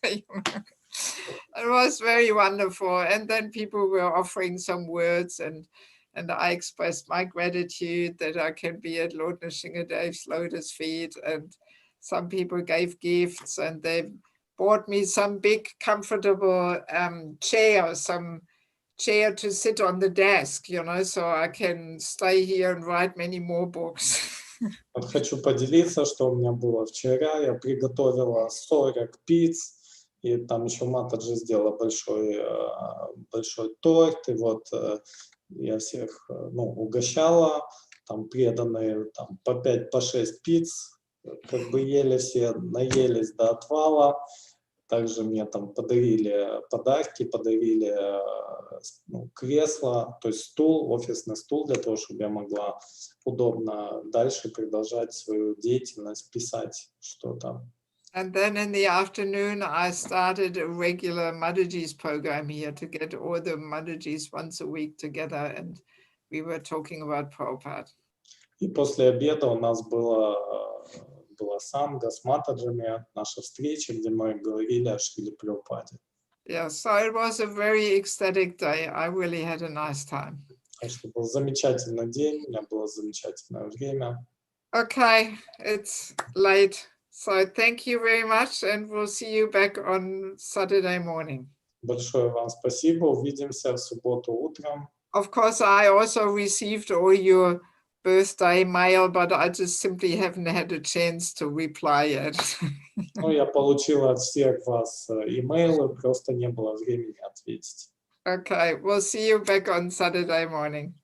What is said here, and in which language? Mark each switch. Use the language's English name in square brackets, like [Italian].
[English] It was very wonderful. And then people were offering some words, and I expressed my gratitude that I can be at Lord Nrsimhadev's lotus feet. And some people gave gifts, and they bought me some big comfortable chair, some chair to sit on the desk, so I can stay here and write many more books. [Russian] Вот хочу поделиться, что у меня было вчера. Я приготовила 40 пиц, и там еще Матаджи сделала большой торт, и вот я всех угощала, там преданные там, по 5, по 6 пиц, как бы ели все, наелись до отвала. Также мне там подарили подарки, подарили кресло, то есть стул, офисный стул, для того, чтобы я могла удобно дальше продолжать свою деятельность, писать что-то. [English] And then in the afternoon, I started a regular Mataji's program here to get all the Matajis once a week together, and we were talking about Prabhupada. [Russian] И после обеда у нас была самга с Матаджами, наша встреча, где мы говорили о Шриле Прабхупаде. [English] Yeah, so it was a very ecstatic day. I really had a nice time. [Russian] Так что был замечательный день, у меня было замечательное время. [English] Okay, it's late. So thank you very much, and we'll see you back on Saturday morning. [Russian] Большое вам спасибо, увидимся в субботу утром. [English] Of course, I also received all your birthday mail, but I just simply haven't had a chance to reply yet. [Russian] Я получила от всех вас имейлы, просто не было времени ответить. [English] Okay, we'll see you back on Saturday morning.